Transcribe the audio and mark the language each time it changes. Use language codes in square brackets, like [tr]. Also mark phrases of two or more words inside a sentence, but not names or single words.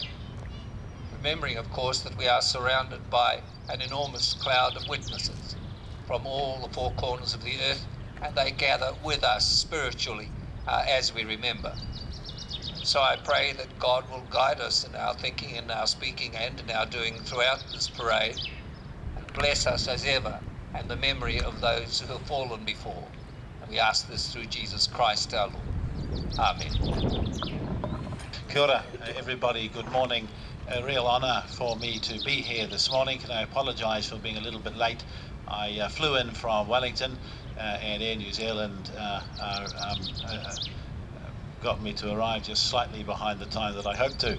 [en] Remembering, of course, that we are surrounded by an enormous cloud of witnesses from all the four corners of the earth, and they gather with us spiritually as we remember. So I pray that God will guide us in our thinking, in our speaking and in our doing throughout this parade, and bless us as ever and the memory of those who have fallen before. And we ask this through Jesus Christ our Lord. Amen. [mi] Kia ora, [en] everybody, good morning. A real honour for me to be here this morning. Can I apologise for being a little bit late? I flew in from Wellington and Air New Zealand got me to arrive just slightly behind the time that I hoped to.